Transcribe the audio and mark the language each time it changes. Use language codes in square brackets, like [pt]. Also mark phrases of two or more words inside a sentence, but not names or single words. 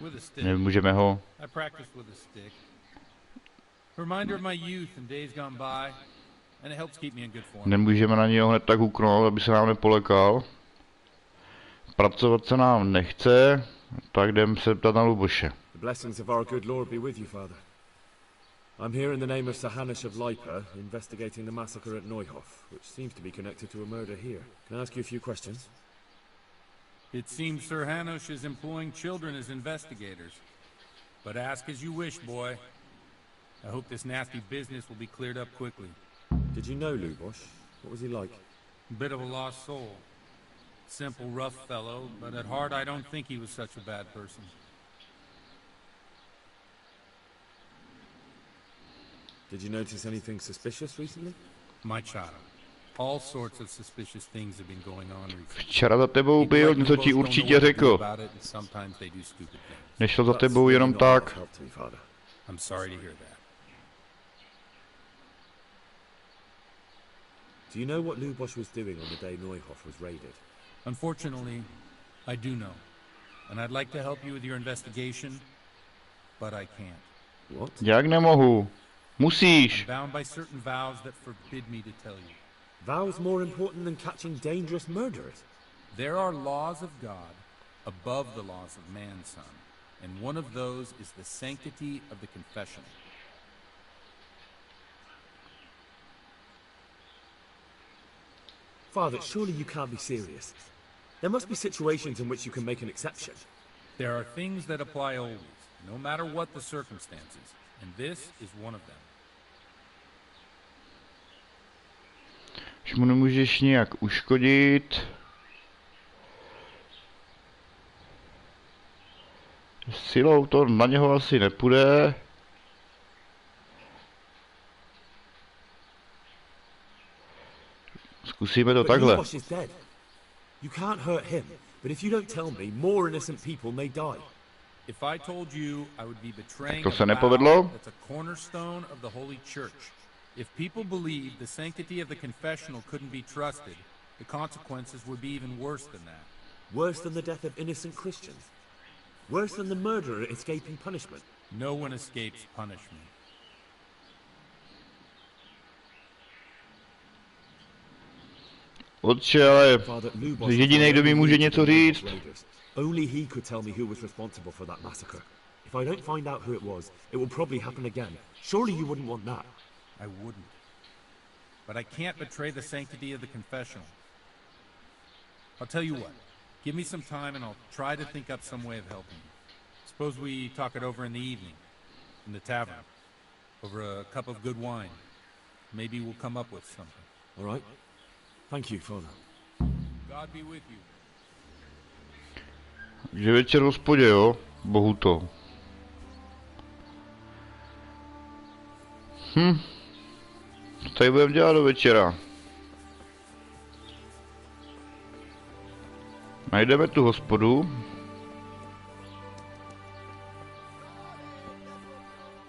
[cs] Nemůžeme ho... Nemůžeme na něho hned tak huknout, aby se nám nepolekal. Pracovat se nám nechce, tak jdem se ptat na Luboše. [en] I'm here in the name of Sir Hanush of Lipa, investigating the massacre at Neuhof, which seems to be connected to a murder here. Can I ask you a few questions? It seems Sir Hanush is employing children as investigators. But ask as you wish, boy. I hope this nasty business will be cleared up quickly. Did you know Lubosh? What was he like? A bit of a lost soul. Simple, rough fellow, but at heart I don't think he was such a bad person. Did you notice anything suspicious recently? My child. All sorts of suspicious things have been going on recently. [cs] Včera za tebou byl, něco ti určitě řekl. Nešel za tebou jenom tak. [en] I'm sorry to hear that. Do you know what Lubosh was doing on the day Neuhof was raided? Unfortunately, I do know. And I'd like to help you with your investigation, but I can't. What? [cs] Jak nemohu? Musíš. [en] I'm bound by certain vows that forbid me to tell you. Vows more important than catching dangerous murderers? There are laws of God above the laws of man, son. And one of those is the sanctity of the confessional. Father, surely you can't be serious. There must be situations in which you can make an exception. There are things that apply always, no matter what the circumstances, and this is one of them. [cs] Už mu nemůžeš nějak uškodit. Silou to na něho asi nepůjde. Zkusíme to takhle. [en] You can't hurt him, but if you don't tell me, more innocent people may die. If I told you, I would be betraying [cs] To se [en] a vow [cs] nepovedlo. [en] that's a cornerstone of the Holy Church. If people believed the sanctity of the confessional couldn't be trusted, the consequences would be even worse than that. Worse than the death of innocent Christians? Worse than the murderer escaping punishment? No one escapes punishment. [cs] Otče, ale jediný, kdo mi může něco říct. [en] Only he could tell me who was responsible for that massacre. If I don't find out who it was, it will probably happen again. Surely you wouldn't want that. I wouldn't. But I can't betray the sanctity of the confessional. I'll tell you what. Give me some time and I'll try to think up some way of helping you. Suppose we talk it over in the evening. In the tavern. Over a cup of good wine. Maybe we'll come up with something. All right. Thank you, Father. God be with you. [cs] Že večer v hospodě, jo? Bohu to. Co tady budeme dělat do večera? Najdeme tu hospodu.